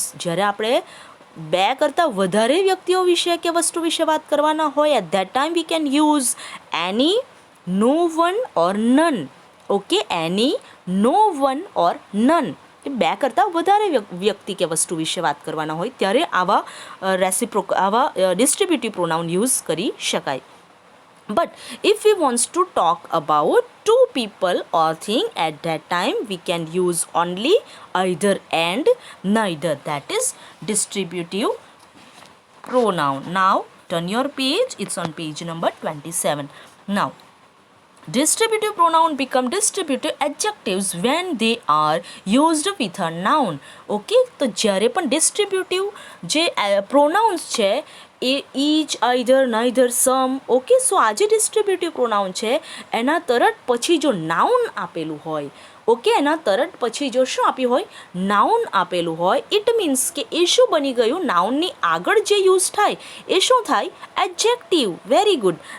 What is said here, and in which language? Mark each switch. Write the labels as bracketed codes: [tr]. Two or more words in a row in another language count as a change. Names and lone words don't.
[gu] જ્યારે આપણે બે કરતાં વધારે વ્યક્તિઓ વિશે કે વસ્તુ વિશે વાત કરવાના હોય, [en] at that time we can use any, no one or none. okay, any, no one or none. [gu] બે કરતાં વધારે વ્યક્તિ કે વસ્તુ વિશે વાત કરવાના હોય ત્યારે આવા આવા [en] distributive pronoun [gu] યુઝ કરી શકાય. [en] But if we wants to talk about two people or thing, at that time we can use only either and neither. That is distributive pronoun. Now turn your page. It's on page number 27. Now distributive pronoun become distributive adjectives when they are used with a noun. [gu] Okay, તો જ્યારે પણ distributive જે pronouns છે એ [en] each, either, neither, some. okay, so [gu] આ જે [en] distributive pronoun [gu] છે એના તરત પછી જો નાઉન આપેલું હોય, ઓકે, એના તરત પછી જો શું આપ્યું હોય? નાઉન આપેલું હોય, [en] it means [gu] કે એ શું બની ગયું? નાઉનની આગળ જે યુઝ થાય એ શું થાય? એડજેક્ટિવ. [en] very good.